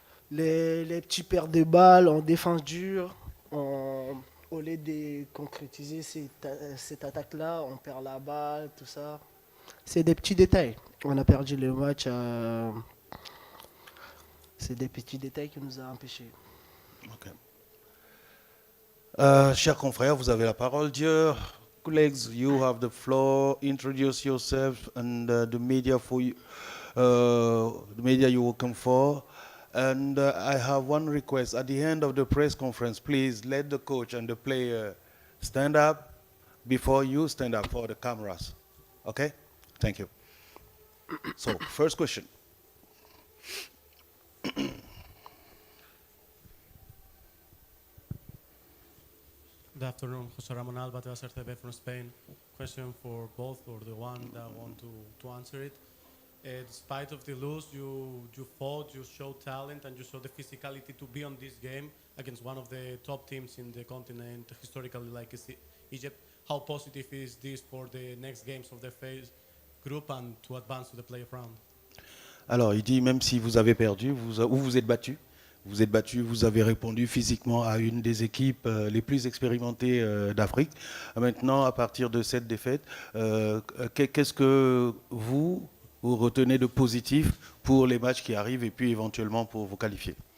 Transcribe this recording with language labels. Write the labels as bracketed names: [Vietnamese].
[French] Les petits paires de balles en défense dure, au lieu de concrétiser cette attaque-là, on perd la balle, tout ça. C'est des petits détails. On a perdu le match. C'est des petits détails qui nous ont empêchés. Okay. Chers confrères, vous avez la parole. [English] Dear colleagues, you have the floor. Introduce yourself and the media for you, the media you're working for. And I have one request. At the end of the press conference, please let the coach and the player stand up before you stand up for the cameras. Okay? Thank you. So, first question. Good afternoon, José Ramón Alba, TV from Spain. Question for both, or the one that want to answer it. Despite of the lose, you fought, you showed talent, and you showed the physicality to be on this game against one of the top teams in the continent, historically like Egypt. How positive is this for the next games of the phase group and to advance to the playoff round? [French] Alors, il dit, même si vous avez perdu, vous êtes battu, vous avez répondu physiquement à une des équipes les plus expérimentées d'Afrique. Maintenant, à partir de cette défaite, qu'est-ce que vous retenez de positif pour les matchs qui arrivent et puis éventuellement pour vous qualifier?